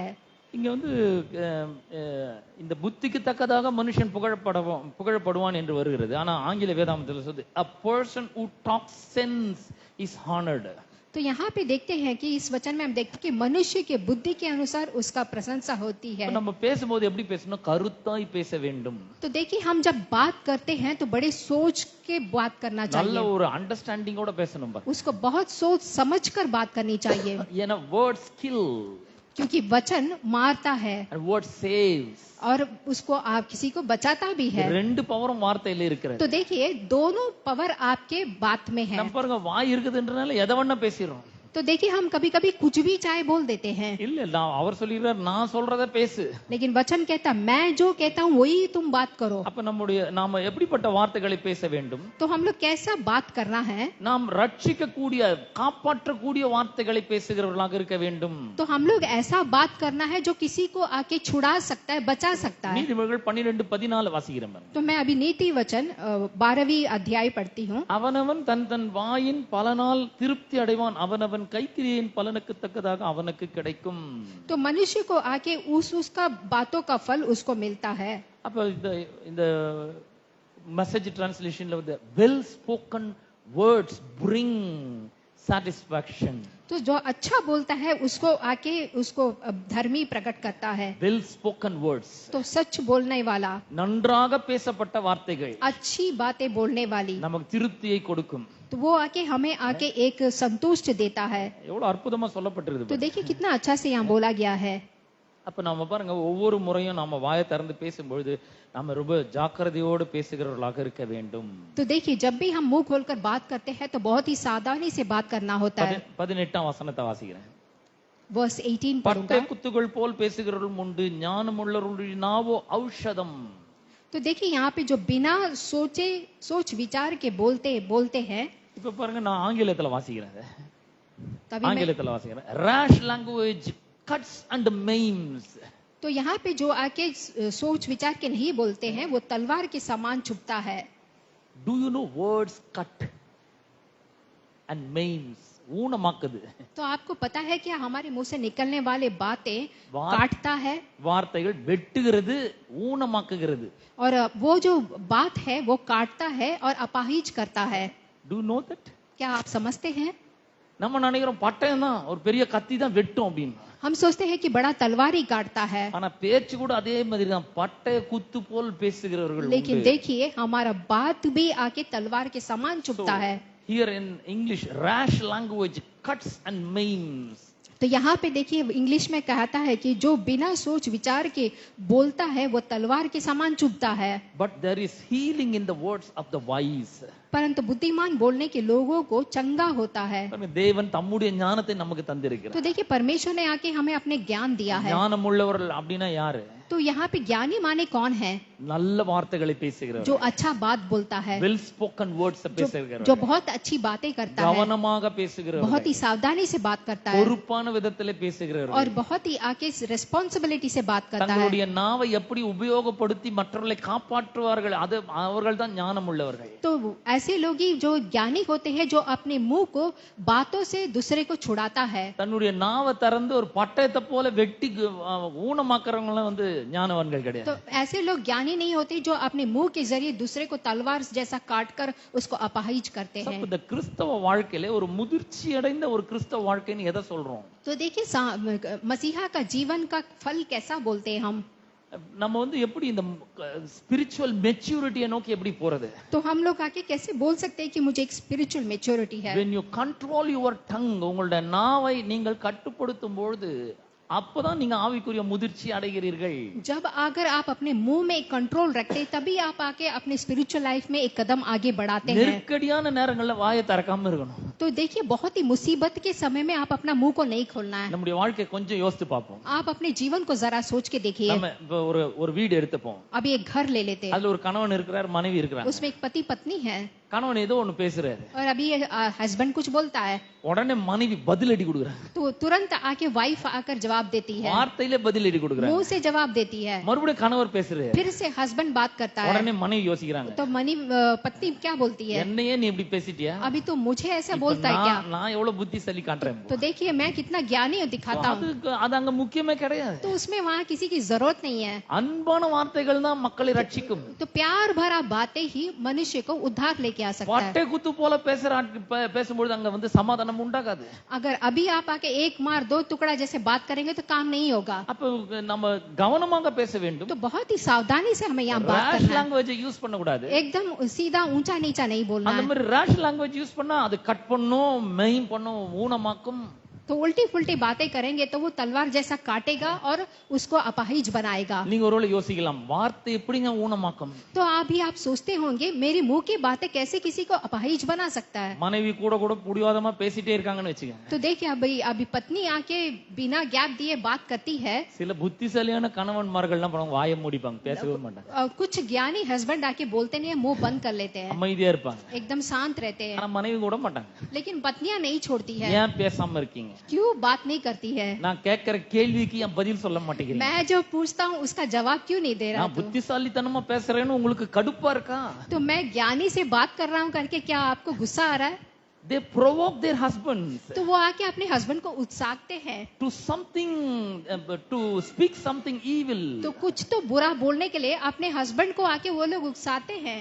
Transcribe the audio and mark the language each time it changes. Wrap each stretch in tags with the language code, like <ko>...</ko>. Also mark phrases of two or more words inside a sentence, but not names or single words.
<ta>இங்க வந்து இந்த புத்திக்கு தக்கதாக மனுஷன் புகழப்படுவான் என்று வருகிறது. ஆனா ஆங்கில வேதாமத்தில் சொல்லுது</ta> <en>a person who talks sense is honored.</en> <hi>तो यहाँ पे देखते हैं कि इस वचन में हम देखते हैं कि मनुष्य के बुद्धि के अनुसार उसका प्रशंसा होती है।</hi> <ta>நம்ம பேசும்போது எப்படி பேசணும்? கருத்தாய் பேச வேண்டும்.</ta> <hi>तो देखिए हम जब बात करते हैं तो बड़े सोच के बात करना</hi> <ta>நல்ல</ta> <hi>चाहिए,</hi> <ta>ஒரு அண்டர்ஸ்டாண்டிங்கோட பேசணும் பாருங்க.</ta> <hi>उसको बहुत सोच समझ कर बात करनी चाहिए,</hi> <en>ஏன்னா words kill</en> <hi>क्योंकि वचन मारता है</hi> <en>and word saves.</en> <hi>और उसको आप किसी को बचाता भी है।</hi> <ta>ரெண்டு பவரும் வார்த்தையில இருக்கிறது.</ta> <hi>तो देखिए दोनों पावर आपके बात में है।</hi> <ta>நம்ம பாருங்க, வாய் இருக்குதுன்றனால எதை வேணா பேசிடுறோம்.</ta> <hi>तो देखिए हम कभी कभी कुछ भी चाहे बोल देते हैं,</hi> <ta>இல்ல நான் அவர் சொல்லிடுறார், நான் சொல்றத பேசு.</ta> <hi>लेकिन वचन कहता मैं जो कहता हूँ वही तुम बात करो।</hi> <ta>அப்ப நாம எப்படிப்பட்ட வார்த்தைகளை பேச வேண்டும்?</ta> <hi>तो हम लोग कैसा बात करना है?</hi> <ta>நாம் ரட்சிக்க கூடிய, காப்பாற்ற கூடிய வார்த்தைகளை பேசுகிறவர்களாக இருக்க வேண்டும்.</ta> <hi>तो हम लोग ऐसा बात करना है जो किसी को आके छुड़ा सकता है, बचा सकता है।</hi> <ta>நீதிமொழிகள் 12:14 வாசிக்கிறேன் பாருங்க.</ta> <hi>तो मैं अभी नीति वचन 12वीं अध्याय पढ़ती हूँ।</hi> <ta>அவனவன் தன் வாயின் பலனால் திருப்தி அடைவான், அவனவன் கைக்கிரியின் பலனுக்கு தக்கதாக அவனுக்கு கிடைக்கும்.</ta> <hi>तो मनुष्य को आके उसका बातों का फल उसको मिलता है।</hi> <ta>அப்ப இந்த மெசேஜ் டிரான்ஸ்லேஷன்ல வந்து</ta> <en>well spoken words bring satisfaction.</en> <hi>तो जो अच्छा बोलता है उसको आके उसको धर्मी प्रकट करता है।</hi> <en>well spoken words,</en> <hi>तो सच बोलने वाला,</hi> <ta>நன்றாக பேசப்பட்ட வார்த்தைகள்</ta> <hi>अच्छी बातें बोलने वाली,</hi> <ta>நமக்கு திருப்தியை கொடுக்கும்.</ta> <hi>तो वो आके हमें आके एक संतुष्ट देता है।</hi> <ta>எவ்வளவு அற்புதமா சொல்லப்பட்டிருக்கு.</ta> <hi>तो देखिए कितना अच्छा से यहाँ बोला गया है।</hi> <ta>அப்ப நாம பாருங்க, ஒவ்வொரு முறையும் நாம வாயை திறந்து பேசும்பொழுது நாம ரொம்ப ஜாக்கிரதையோடு பேசுகிறவர்களாக இருக்க வேண்டும்.</ta> <hi>तो देखिए जब भी हम मुंह खोलकर बात करते हैं तो बहुत ही सावधानी से बात करना होता है।</hi> <ta>18ஆம் வசனத்தை வாசிக்கிறேன்.</ta> <hi>वर्स 18</hi> <ta>பட்டை</ta> <hi>पढ़ूंगा।</hi> <ta>குத்துகள் போல் பேசுகிறவர்களும் உண்டு, ஞானமுள்ளவர்களுடைய நாவோ ஔஷதம்.</ta> <hi>तो देखिए यहाँ पे जो बिना सोच विचार के बोलते हैं।</hi> <ta>இப்ப பாருங்க, நான் ஆங்கிலத்துல வாசிக்கிறேன்.</ta> <hi>तभी मैं,</hi> <ta>ஆங்கிலத்துல வாசிக்கிறேன்.</ta> <en>rash language cuts and maims.</en> <hi>तो यहाँ पे जो आके सोच विचार के नहीं बोलते हैं वो तलवार के समान चुभता है।</hi> <en>do you know words cut and maims?</en> <ta>ஊனமாக்குது.</ta> <hi>तो आपको पता है क्या हमारे मुंह से निकलने वाले बातें काटता है,</hi> <ta>வார்த்தைகள் வெட்டுகிறது, ஊனமாக்குகிறது.</ta> <hi>और वो जो बात है वो काटता है और अपाहिज करता है।</hi> <en>do you know that?</en> <hi>क्या आप समझते हैं?</hi> <ta>நம்ம நினைக்கிறோம் பட்டயம் தான், ஒரு பெரிய கத்தி தான் வெட்டும் அப்படின்னு.</ta> <hi>हम सोचते हैं कि बड़ा तलवार ही काटता है,</hi> <ta>ஆனா பேச்சு கூட அதே மாதிரி தான், பட்டய குத்து போல் பேசுகிறவர்கள்</ta> <hi>लेकिन</hi> <ta>உண்டு.</ta> <hi>देखिए हमारा बात भी आके तलवार के समान चुभता है।</hi> <en>Here in English, rash language cuts and maims.</en> <hi>तो यहाँ पे देखिए इंग्लिश में कहता है कि जो बिना सोच विचार के बोलता है वो तलवार के समान चुभता है,</hi> <en>But there is healing in the words of the wise.</en> <hi>परंतु बुद्धिमान बोलने के लोगों को चंगा होता है।</hi> <ta>தேவன் தம்முடைய ஞானத்தை நமக்கு தந்திருக்கிறார்.</ta> <hi>तो देखिए परमेश्वर ने आके हमें अपने ज्ञान दिया है।</hi> <ta>ஞானம் உள்ளவர்கள் அப்படினா யாரு?</ta> <hi>तो यहाँ पे ज्ञानी माने कौन है?</hi> <ta>நல்ல வார்த்தைகளை பேசுகிறவர்,</ta> <hi>जो अच्छा बात बोलता है,</hi> <en>well spoken words</en> <ta>பேசுகிறவர்,</ta> <hi>जो बहुत अच्छी बातें करता है,</hi> <ta>கவனமாக பேசுகிறவர்,</ta> <hi>बहुत ही सावधानी से बात करता है,</hi> <ta>பொறுப்பான விதத்திலே பேசுகிறவர்,</ta> <hi>और बहुत ही आके रिस्पांसिबिलिटी से बात करता है।</hi> <ta>தங்களுடைய நாவை எப்படி உபயோகப்படுத்தி மற்றவர்களை காப்பாற்றுவார்கள், அது அவர்கள் தான் ஞானம் உள்ளவர்கள்.</ta> <hi>तो ऐसे लोग ही जो ज्ञानी होते हैं, जो अपने मुंह को बातों से दूसरे को छुड़ाता है।</hi> <ta>தன்னுடைய நாவை திறந்து ஒரு பட்டயத்தை போல வெட்டி ஊனமாக்குறவங்க வந்து ஞானவான்கள் கிடையாது.</ta> <hi>तो ऐसे लोग ज्ञानी नहीं होते जो अपने मुंह के जरिए दूसरे को तलवार जैसा काटकर उसको अपाहिज करते हैं।</hi> <ta>இந்த கிறிஸ்தவ வாழ்க்கையில ஒரு முதிர்ச்சி அடைந்த ஒரு கிறிஸ்தவ வாழ்க்கைன்னு எதை சொல்றோம்?</ta> <hi>तो देखिए मसीहा का जीवन का फल कैसा बोलते हैं हम?</hi> <ta>நம்ம வந்து எப்படி இந்த</ta> <en>spiritual maturity</en> <ta>நோக்கி எப்படி போறது?</ta> <hi>तो हम लोग आके कैसे बोल सकते हैं कि मुझे एक</hi> <en>spiritual maturity</en> <hi>है?</hi> <en>when you control your tongue,</en> <ta>உங்களுடைய நாவை நீங்கள் கட்டுப்படுத்தும் பொழுது அப்பதான் நீங்க ஆவிக்குரிய முதிர்ச்சி அடைகிறீர்கள்.</ta> <hi>जब अगर आप अपने मुंह में कंट्रोल रखते तभी आप आके अपने</hi> <en>spiritual life</en> <hi>में एक कदम आगे बढ़ाते हैं।</hi> <ta>நெருக்கடியான நேரங்கள்ல வாயை திறக்காம இருக்கணும்.</ta> <hi>तो देखिए बहुत ही मुसीबत के समय में आप अपना मुंह को नहीं खोलना है।</hi> <ta>நம்முடைய வாழ்க்கை கொஞ்சம் யோசித்து பார்ப்போம்.</ta> <hi>आप अपने जीवन को जरा सोच के देखिए।</hi> <ta>நம்ம இப்ப ஒரு வீடு எடுத்துப்போம்.</ta> <hi>अभी एक घर ले लेते हैं,</hi> <ta>அதுல ஒரு கணவன் இருக்கிறார், மனைவி இருக்கிறாங்க.</ta> <hi>उसमें एक पति पत्नी है</hi> <ta>கணவன் ஏதோ ஒண்ணு பேசுறாரு,</ta> <hi>और अभी हस्बैंड कुछ बोलता है</hi> <ta>உடனே மனைவி பதிலடி கொடுக்குறாங்க.</ta> <hi>तो तुरंत आके वाइफ आकर जवाब देती है,</hi> <ta>வார்த்தையில பதிலடி கொடுக்குறாங்க.</ta> <hi>मुंह से जवाब देती है।</hi> <ta>மறுபடியும் கணவர் பேசுறாரு,</ta> <hi>फिर से हस्बैंड बात करता है,</hi> <ta>உடனே மனைவி யோசிக்கிறாங்க,</ta> <hi>तो पत्नी क्या बोलती है,</hi> <ta>என்னையே நீ இப்படி பேசிட்டியா?</ta> <hi>अभी तो मुझे ऐसा</hi> <ta>இப்ப</ta> <hi>बोलता है क्या?</hi> <ta>நான் எவ்வளவு புத்திசாலி காட்டுறேன்.</ta> <hi>तो देखिए मैं कितना ज्ञानी दिखाता हूँ।</hi> <ta>அது அங்க முக்கியமே கிடையாது.</ta> <hi>तो उसमें वहाँ किसी की जरूरत नहीं है।</hi> <ta>அன்பான வார்த்தைகள் தான் மக்களை ரட்சிக்கும்.</ta> <hi>तो प्यार भरा बातें ही मनुष्य को उद्धार लेके आ सकता है।</hi> <ta>பட்டை குத்து போல பேசும்போது அங்க வந்து சமாதானம் உண்டாகாது.</ta> <hi>अगर अभी आप आके एक मार दो टुकड़ा जैसे बात करेंगे तो काम नहीं होगा।</hi> <ta>அப்ப நம்ம கவனமாக பேச வேண்டும்.</ta> <hi>तो बहुत ही सावधानी से हमें यहाँ बात करना है।</hi> <en>language use</en> <ta>பண்ண கூடாது.</ta> <hi>एकदम सीधा ऊंचा नीचा नहीं बोलना</hi> <ta>அந்த</ta> <hi>है।</hi> <ta>மாதிரி</ta> <en>rash language use</en> <ta>பண்ணா அது கட் பண்ணும், மெயின் பண்ணும், ஊனமாக்கும்.</ta> <hi>तो उल्टी फुल्टी बातें करेंगे तो वो तलवार जैसा काटेगा और उसको अपाहिज बनाएगा।</hi> <ta>நீங்க ஒருவேளை யோசிக்கலாம், வார்த்தை எப்படிங்க ஊனமாக்கும்?</ta> <hi>तो अभी आप सोचते होंगे मेरी मुंह की बातें कैसे किसी को अपाहिज बना सकता है।</hi> <ta>மனைவி கூட புடிவாதமா பேசிட்டே இருக்காங்கன்னு வெச்சுங்க.</ta> <hi>तो देखिए अभी पत्नी आके बिना गैप दिए बात करती है।</hi> <ta>சில புத்திசாலியான கணவன்மார்கள் என்ன பண்ணுவாங்க, வாயை மூடிப்பாங்க, பேசவே மாட்டாங்க.</ta> <hi>कुछ ज्ञानी हस्बैंड आके बोलते नहीं है, मुंह बंद कर लेते हैं,</hi> <ta>அமைதியா இருப்பாங்க.</ta> <hi>एकदम शांत रहते हैं।</hi> <ta>ஆனா மனைவி கூட மாட்டாங்க.</ta> <hi>लेकिन पत्नियां नहीं छोड़ती है।</hi> <ta>ஏன் பேசாம இருக்கீங்க?</ta> <hi>क्यों बात नहीं करती है?</hi> <ta>நான் கேட்கிற கேள்விக்கு ஏன் பதில் சொல்ல மாட்டேங்கிறீங்க?</ta> <hi>मैं जो पूछता हूँ उसका जवाब क्यों नहीं दे रहा</hi> <ta>நான் புத்திசாலித்தனமா பேசுறேன்னு உங்களுக்கு கடுப்பா இருக்கா?</ta> <hi>तो मैं ज्ञानी से बात कर रहा हूँ करके क्या आपको गुस्सा आ रहा है?</hi> <en>They provoke their husbands</en> <hi>तो वो आके अपने हस्बैंड को उकसाते हैं</hi> <en>to something, to speak something evil,</en> <hi>तो कुछ तो बुरा बोलने के लिए अपने हस्बैंड को आके वो लोग उकसाते हैं,</hi>